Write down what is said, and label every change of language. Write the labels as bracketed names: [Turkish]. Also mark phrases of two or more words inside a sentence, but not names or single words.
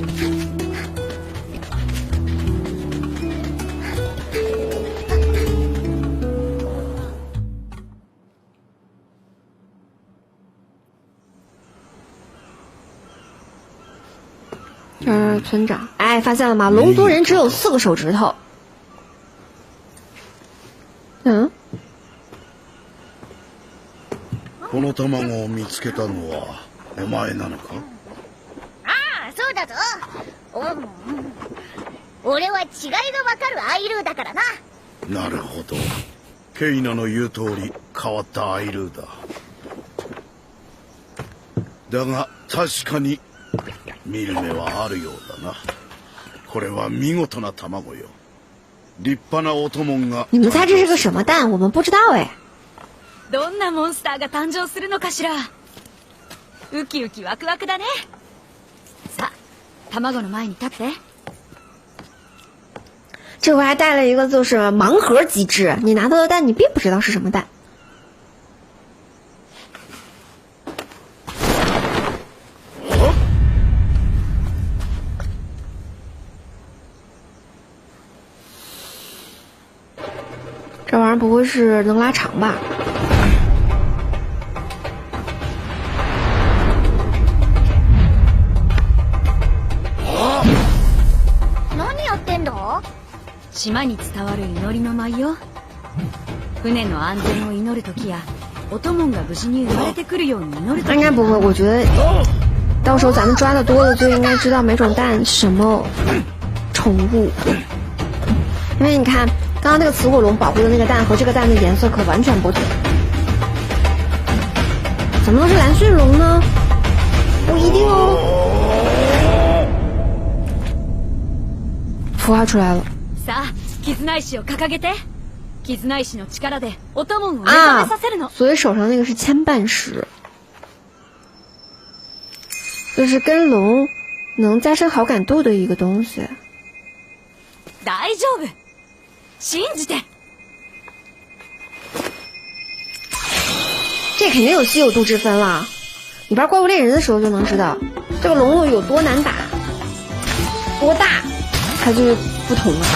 [Chinese] 这是村长，哎，发现了吗？龙族人只有4个手指头。 [Japanese] この卵を見つけたのはお前なのか？ああ、そうだぞ。俺は違いがわかるアイルーだからな。なるほど。ケイナの言う通り変わったアイルーだ。だが確かに見る目はあるようだな。これは見事な卵よ。立派なお供が。 [Chinese] 你们猜这是个什么蛋？我们不知道哎。 [Japanese] どんなモンスターが誕生するのかしら。ウキウキワクワクだね。さあ、卵の前に立って。 [Chinese] 这回还带了一个就是盲盒机制，你拿到的蛋你并不知道是什么蛋。这玩意儿不会是能拉长吧？ [Japanese] 島に伝わる祈りの舞よ。船の安全を祈る時やお供が無事に生まれてくるように祈る時。 [Chinese] 应该不会，我觉得到时候咱们抓的多了，就应该知道每种蛋是什么宠物。因为你看，刚刚那个雌火龙保护的那个蛋和这个蛋的颜色可完全不同。怎么能是蓝驯龙呢？不一定哦。孵化出来了。 [Japanese] さあ、絆石を掲げて。絆石の力でお供を目覚めさせるの。 [Chinese] 所以手上那个是牵绊石，就是跟龙能加深好感度的一个东西。 [Japanese] 大丈夫，信じて。 [Chinese] 这肯定有稀有度之分了，你玩怪物猎人的时候就能知道这个龙有多难打，多大，它就是不同了。